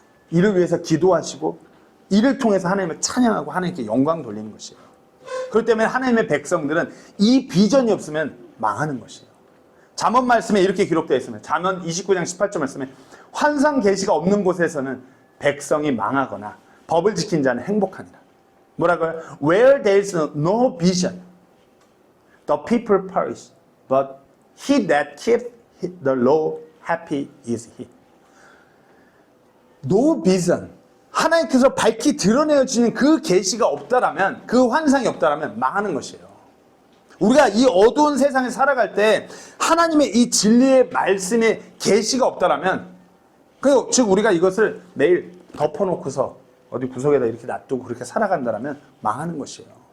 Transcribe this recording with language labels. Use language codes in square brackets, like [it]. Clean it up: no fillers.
[ko] 이를 위해서 기도하시고 이를 통해서 하나님을 찬양하고 하나님께 영광 돌리는 것이에요. 그렇기 때문에 하나님의 백성들은 이 비전이 없으면 망하는 것이에요. 잠언 말씀에 이렇게 기록되어 있습니다. 잠언 29장 18절 말씀에 환상 계시가 없는 곳에서는 백성이 망하거나 법을 지킨 자는 행복하니라. 뭐라고요? [en] Where there is no vision, the people perish, but he that keeps the law, happy is he. No vision. [ko] 하나님께서 밝히 드러내주시는 그 계시가 없다라면, 그 환상이 없다라면 망하는 것이에요. 우리가 이 어두운 세상에 살아갈 때 하나님의 이 진리의 말씀의 계시가 없다라면, 즉 우리가 이것을 매일 덮어놓고서 어디 구석에다 이렇게 놔두고 그렇게 살아간다라면 망하는 것이에요.